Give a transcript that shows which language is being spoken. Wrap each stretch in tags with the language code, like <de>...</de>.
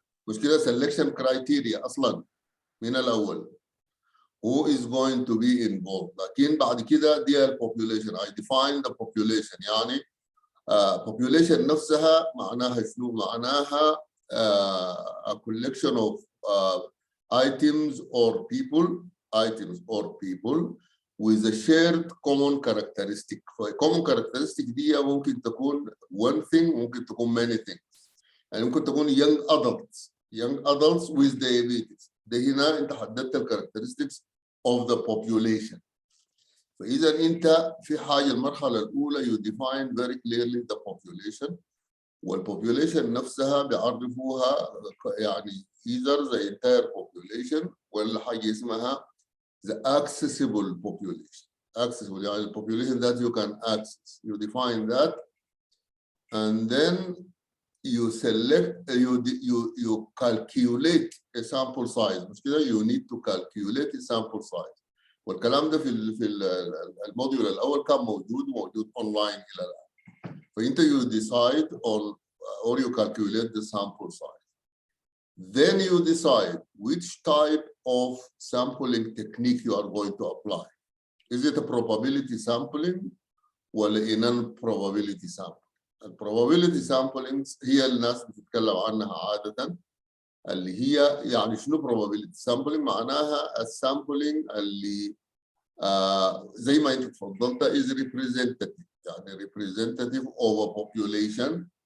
<ar>مشكلة</ar> <en>selection criteria</en> <ar>أصلاً من الأول.</ar> <en>Who is going to be involved?</en> <ar>لكن بعد كده دي population.</ar> <en>I define the population.</en> <ar>يعني population نفسها معناها شنو؟ معناها</ar> <en>a collection of items or people with a shared common characteristic. common characteristic</en> <ar>دي ممكن تكون</ar> <en>one thing,</en> <ar>ممكن تكون</ar> <en>many things.</en> <ar>يعني ممكن تكون</ar> <en>young adults with diabetes.</en> <ar>ده هنا انت حددت ال</ar> <en>characteristics of the population.</en> <ar>فإذا أنت في حاجة المرحلة الأولى</ar> <en>you define very clearly the population.</en> <ar>والpopulation نفسها بيعرفوها يعني</ar> <en>either the entire population</en> <ar>ولا حاجة اسمها</ar> <en>the accessible population. Accessible يعني the population that you can access. You define that and then you select you calculate a sample size.</en> <ar>مش كده؟</ar> <en>You need to calculate a sample size.</en> <ar>والكلام ده في الموديول الأول كان موجود أونلاين إلى الآن. فأنت</ar> <en>you decide on or you calculate the sample size. Then you decide which type of sampling technique you are going to apply. Is it a probability sampling ولا a non-probability sampling?</en> <ar>البروبابيلتي سامبلينجز هي الناس بتتكلم عنها عادة اللي هي يعني شنو</ar> <en>probability sampling؟</en> <ar>معناها السامبلينج اللي زي ما انت تفضلت</ar> <en>is representative</en> <ar>يعني</ar> <en>representative of a population</en>